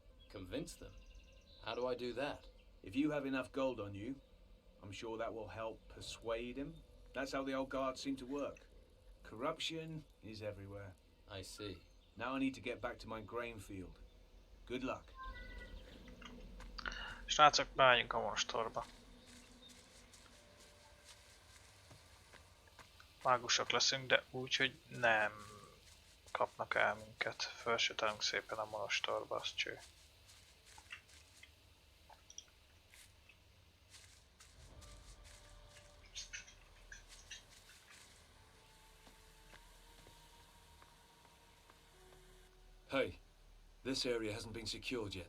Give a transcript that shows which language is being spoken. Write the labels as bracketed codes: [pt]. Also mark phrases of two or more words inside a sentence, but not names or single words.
[en] Convince them? How do I do that? If you have enough gold on you, I'm sure that will help persuade him. That's how the old guards seem to work. Corruption is everywhere. I see. Now I need to get back to my grain field. Good luck. [hu] Srácok, beálljunk a monastorba. Mágusok leszünk, de úgy, hogy nem kapnak el minket. Felsétálunk szépen a monastorba, az cső. [en] Hey, this area hasn't been secured yet.